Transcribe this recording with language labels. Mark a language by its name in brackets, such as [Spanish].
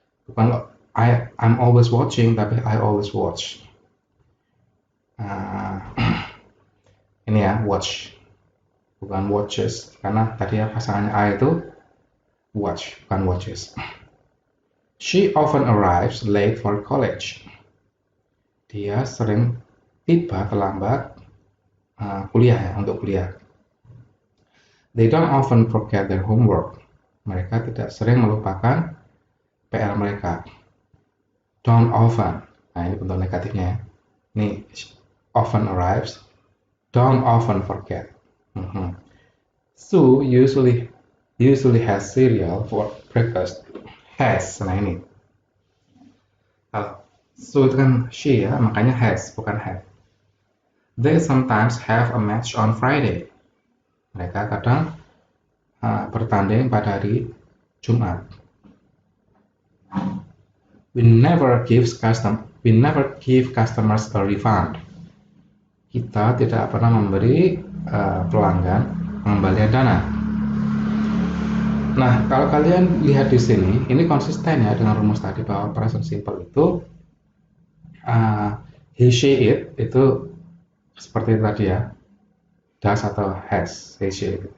[Indonesian] Bukan [English] I'm always watching, [Indonesian] tapi [English] I always watch. [Indonesian] Ini ya, watch. Bukan watches. Karena tadi ya pasangannya I itu watch, bukan watches. [English] She often arrives late for college. [Indonesian] Dia sering tiba terlambat kuliah ya, untuk kuliah. [English] They don't often forget their homework. [Indonesian] Mereka tidak sering melupakan PR mereka. [English] Don't often. [Indonesian] Nah, ini bentuk negatifnya ya. Ini [English] often arrives. Don't often forget. [Indonesian] Mhm. [English] Sue usually has cereal for breakfast. Has, [Indonesian] nah ini. Kalau Sue itu kan she ya, makanya has, bukan have. [English] They sometimes have a match on Friday. [Indonesian] Mereka kadang bertanding pada hari Jumat. [English] We never give customers a refund. [Indonesian] Kita tidak pernah memberi pelanggan pengembalian dana. Nah, kalau kalian lihat di sini, ini konsisten ya dengan rumus tadi bahwa present simple itu he, she, it itu seperti itu tadi ya, does atau has, he, she, it.